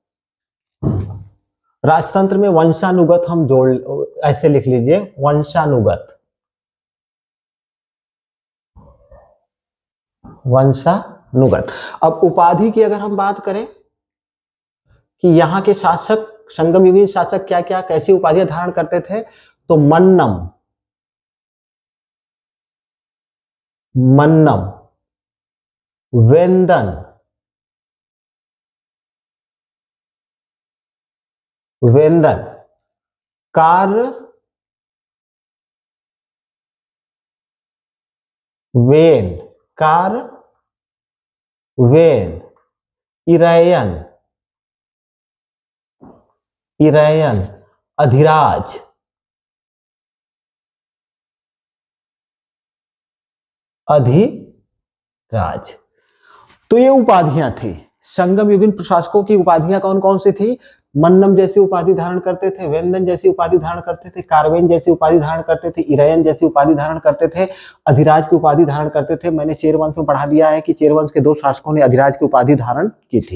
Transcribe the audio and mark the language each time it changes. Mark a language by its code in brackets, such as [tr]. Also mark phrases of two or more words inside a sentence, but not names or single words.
[hi] राजतंत्र में वंशानुगत हम जोड़, ऐसे लिख लीजिए, वंशानुगत, वंशानुगत। अब उपाधि की अगर हम बात करें कि यहाँ के शासक, संगम युगीन शासक क्या क्या कैसी उपाधियां धारण करते थे, तो मन्नम, मन्नम, वेंदन, वेंदन, कार, वेन, कार, वेन, इरयन, इरयन, अधिराज, अधिराज। तो ये उपाधियां थी। संगम युगीन प्रशासकों की उपाधियां कौन कौन सी थी? मन्नम जैसी उपाधि धारण करते थे, वेंदन जैसी उपाधि धारण करते थे, कारवेन जैसी उपाधि धारण करते थे, इरयन जैसी उपाधि धारण करते थे, अधिराज की उपाधि धारण करते थे। मैंने चेरवंश में पढ़ा दिया है कि चेरवंश के 2 शासकों ने अधिराज की उपाधि धारण की थी।